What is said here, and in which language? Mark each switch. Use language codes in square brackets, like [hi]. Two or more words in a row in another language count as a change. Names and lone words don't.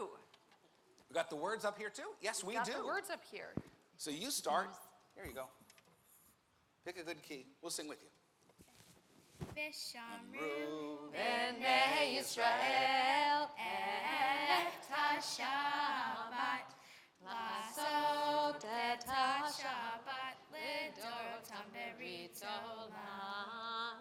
[en] We got the words up here too? Yes, we Got do. the words up here. So you start. Here you go. Pick a good key. We'll sing with you. [he] Vishamru בני ישראל את השבת, לעשות את השבת לדורותם ברית עולם.